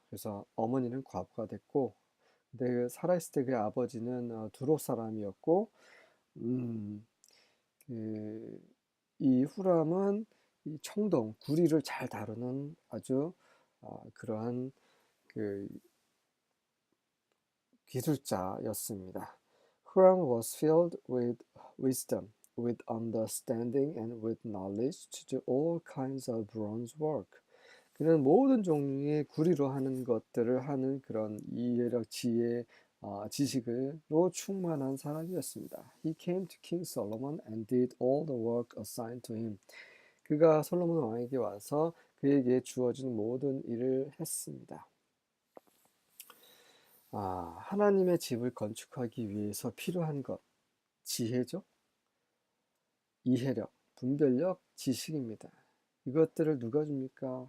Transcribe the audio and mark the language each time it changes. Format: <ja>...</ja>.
<ko>그래서 어머니는 과부가 됐고, 근데 살아있을 때 그의 아버지는 두로 사람이었고, 음, 그, 이 후람은 이 청동 구리를 잘 다루는 아주 그러한 그 기술자였습니다.</ko> <en>Huram was filled with wisdom, with understanding, and with knowledge to do all kinds of bronze work.</en> <ko>그는 모든 종류의 구리로 하는 것들을 하는 그런 이해력, 지혜, 지식으로 충만한 사람이었습니다.</ko> <en>He came to King Solomon and did all the work assigned to him.</en> <ko>그가 솔로몬 왕에게 와서 그에게 주어진 모든 일을 했습니다. 하나님의 집을 건축하기 위해서 필요한 것, 지혜죠? 이해력, 분별력, 지식입니다. 이것들을 누가 줍니까?</ko>